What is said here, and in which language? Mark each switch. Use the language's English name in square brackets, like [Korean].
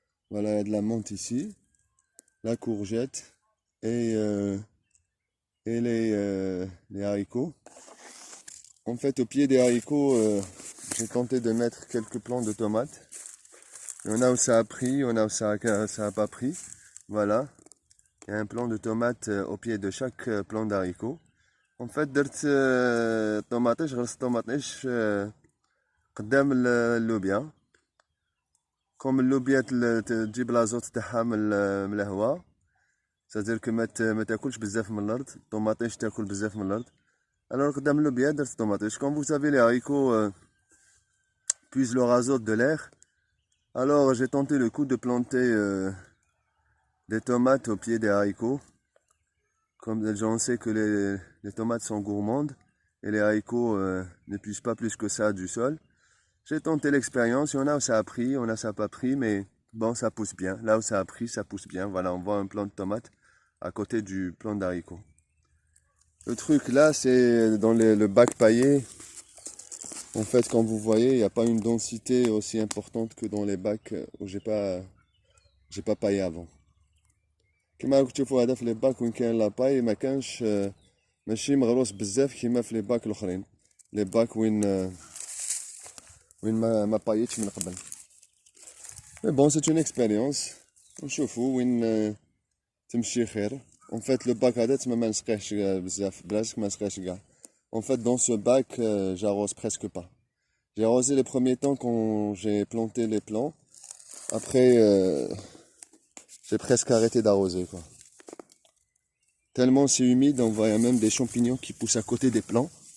[French] Voilà, il y a de la menthe ici, la courgette et les haricots. En fait, au pied des haricots, j'ai tenté de mettre quelques plants de tomates. Il y en a où ça a pris, il y en a où ça a pas pris. Voilà. Il y a un plant de tomates au pied de chaque plant d'haricots. [Arabic] En fait, درت طوماطيش، غرست طوماطيش قدام اللوبيا. كوم اللوبيا تجيب لازوت تاعها من الهواء، [French] c'est-à-dire que [Arabic] ما تاكلش بزاف من الارض، الطوماطيش تاكل بزاف من الارض. Alors قدام اللوبيا درت طوماطيش. [French] Comme vous savez, les haricots puisent leur azote de l'air. Alors j'ai tenté le coup de planter des tomates au pied des haricots. Comme j'en sais que les tomates sont gourmandes et les haricots ne puissent pas plus que ça du sol. J'ai tenté l'expérience, il y en a où ça a pris, il y en a où ça n'a pas pris, mais Bon, ça pousse bien. Là où ça a pris, ça pousse bien. Voilà, on voit un plant de tomate à côté du plant d'haricot. Le truc là, c'est dans le bac paillé. En fait, comme vous voyez, il n'y a pas une densité aussi importante que dans les bacs où j'ai pas paillé avant. [Arabic] كما راكم تشوفوا هذا في لي باك وين كاين لاباي ما كانش ماشي مغروس بزاف كيما في لي باك الاخرين لي باك وين ما بايتش من قبل. [French] مي بون سي اون اكسبيريونس [Arabic] ونشوفوا وين تمشي خير. En fait, le bac هذا تما ما نسقيهش بزاف بلاش ما نسقيهش كاع. [French] En fait, dans ce bac, j'arrose presque pas. J'ai arrosé les premiers temps quand j'ai planté les plants. Après, j'ai presque arrêté d'arroser, quoi. Tellement c'est humide, on voit même des champignons qui poussent à côté des plants.